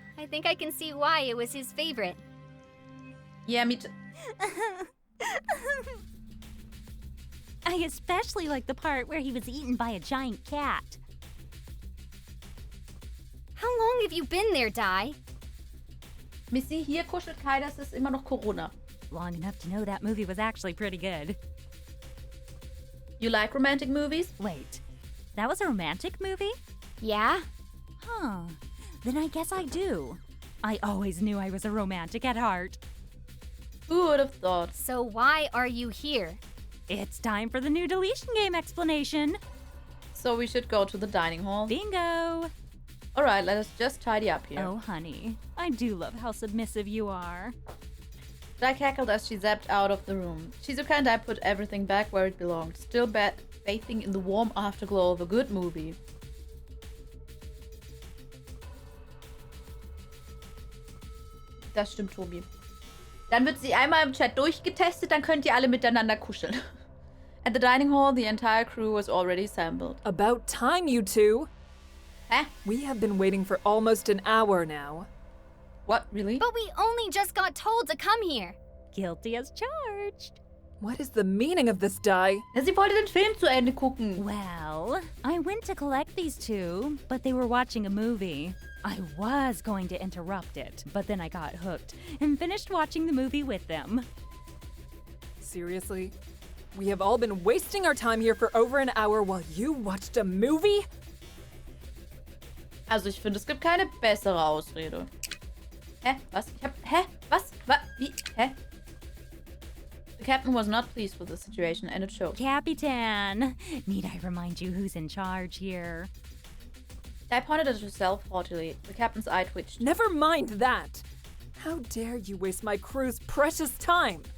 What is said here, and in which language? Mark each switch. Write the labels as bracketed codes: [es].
[en] I think I can see why it was his favorite. Yeah, me too. I especially like the part where he was eaten by a giant cat. How long have you been there, Dai? [de] Missy, hier kuschelt keiner, es ist immer noch Corona. [en] Long enough to know that movie was actually pretty good. You like romantic movies? Wait, that was a romantic movie? Yeah? Huh, then I guess I do. I always knew I was a romantic at heart. Who would have thought? So why are you here? It's time for the new deletion game explanation. So we should go to the dining hall. Bingo! Alright, let us just tidy up here. Oh, honey, I do love how submissive you are. Dai cackled as she zapped out of the room. Shizuka and I put everything back where it belonged, still bathing in the warm afterglow of a good movie. [de] Das stimmt, Tobi. Dann wird sie einmal im Chat durchgetestet, dann könnt ihr alle miteinander kuscheln. [en] At the dining hall, the entire crew was already assembled. About time, you two! Huh? We have been waiting for almost an hour now. What, really? But we only just got told to come here. Guilty as charged. What is the meaning of this, Dai? [de] Ja, sie wollte den Film zu Ende gucken. [en] Well, I went to collect these two, but they were watching a movie. I was going to interrupt it, but then I got hooked and finished watching the movie with them. Seriously? We have all been wasting our time here for over an hour while you watched a movie? [de] Also ich finde, es gibt keine bessere Ausrede. Hä? Was? Hä? Was? Wie? Hä? [en] The captain was not pleased with the situation, and it showed. Capitan, need I remind you who's in charge here? Dai pointed at herself haughtily. The captain's eye twitched. Never mind that! How dare you waste my crew's precious time!